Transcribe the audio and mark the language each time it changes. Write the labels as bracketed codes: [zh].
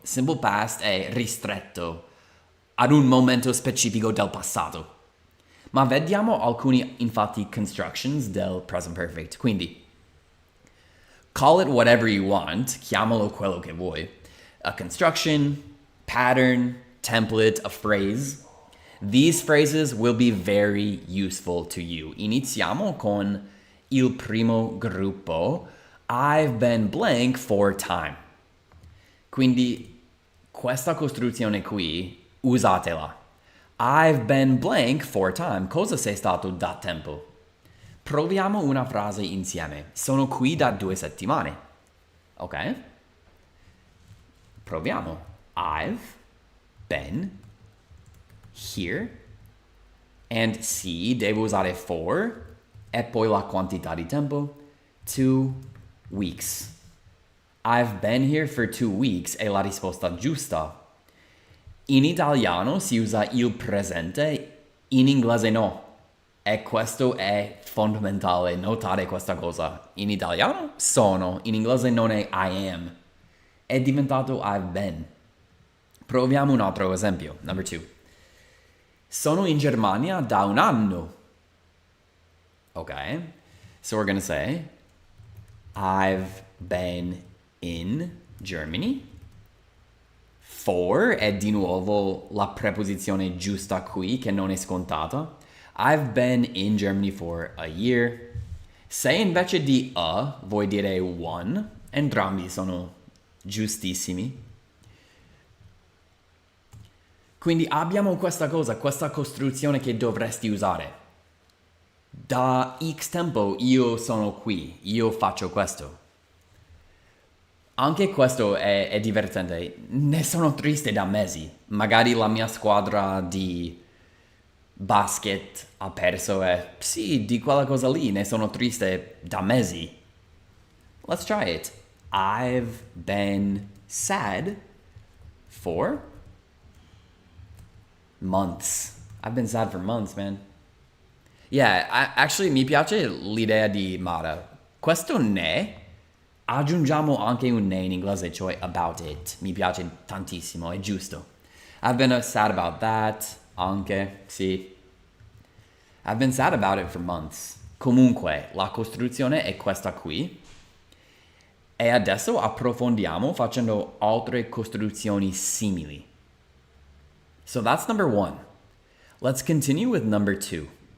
[en] Simple past [it] è ristretto ad un momento specifico del passato. Ma vediamo alcuni, infatti, [en] constructions del present perfect. [it] Quindi, [en] call it whatever you want, [it] chiamalo quello che vuoi. [en] A construction, pattern, template, a phrase. These phrases will be very useful to you. [it] Iniziamo con il primo gruppo. [en] I've been blank for time. [it] Quindi questa costruzione qui, usatela. [en] I've been blank for time. [it] Cosa sei stato da tempo? Proviamo una frase insieme. Sono qui da 2 settimane. Ok? Proviamo. [en] I've been here. And [it] sì, devo usare for. E poi la quantità di tempo. [en] 2 weeks. I've been here for 2 weeks [it] è la risposta giusta. In italiano si usa il presente, in inglese no. E questo è fondamentale, notare questa cosa. In italiano sono, in inglese non è [en] I am. [it] È diventato [en] I've been. [it] Proviamo un altro esempio. [en] Number 2. [it] Sono in Germania da un anno. [en] Okay, so we're gonna say I've been in Germany. [it] For è di nuovo la preposizione giusta qui, che non è scontata. [en] I've been in Germany for a year. [it] Se invece di a vuoi dire one, entrambi sono giustissimi. Quindi abbiamo questa cosa, questa costruzione che dovresti usare. Da X tempo io sono qui, io faccio questo. Anche questo è divertente. Ne sono triste da mesi. Magari la mia squadra di basket ha perso e sì, di quella cosa lì ne sono triste da mesi. [en] Let's try it. I've been sad for months. I've been sad for months, man. Yeah, actually [it] mi piace l'idea di Mara. Questo ne, aggiungiamo anche un ne in inglese, cioè [en] about it. [it] Mi piace tantissimo, è giusto. [en] I've been sad about that, [it] anche, sì. [en] I've been sad about it for months. [it] Comunque, la costruzione è questa qui. E adesso approfondiamo facendo altre costruzioni simili. [en] So that's number 1. Let's continue with number 2.